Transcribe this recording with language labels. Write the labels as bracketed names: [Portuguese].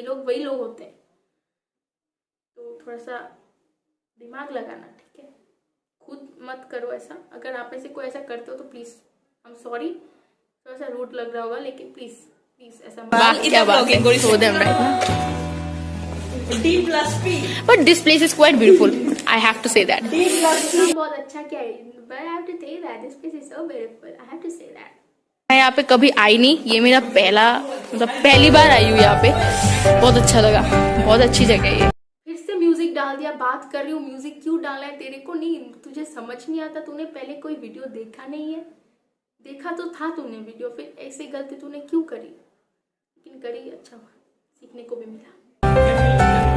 [Hindi] ये लोग वही लोग होते हैं, तो थोड़ा सा दिमाग लगाना, ठीक है? खुद मत करो ऐसा। अगर आप में से कोई ऐसा करते हो तो प्लीज [English] I am sorry, [Hindi] थोड़ा सा रूट लग रहा होगा, लेकिन प्लीज ऐसा वाह क्या बात है। [English] Show them right now. But this place is quite beautiful. I have to say that. [Hindi] बहुत अच्छा क्या है, [English] but I have to say that this place is so beautiful. I have to say that. [Hindi] मैं यहाँ पे कभी आई नहीं, ये मेरा पहली बार आई हूँ यहाँ पे। बहुत अच्छा लगा, बहुत अच्छी जगह है ये। फिर से म्यूजिक डाल दिया, बात कर रही हूँ, म्यूजिक क्यों डालना है तेरे को? नहीं, तुझे समझ नहीं आता? तूने पहले कोई वीडियो देखा नहीं है? देखा तो था तूने वीडियो, फिर ऐसी गलती तूने क्यों करी? लेकिन करी, अच्छा हुआ, सीखने को भी मिला।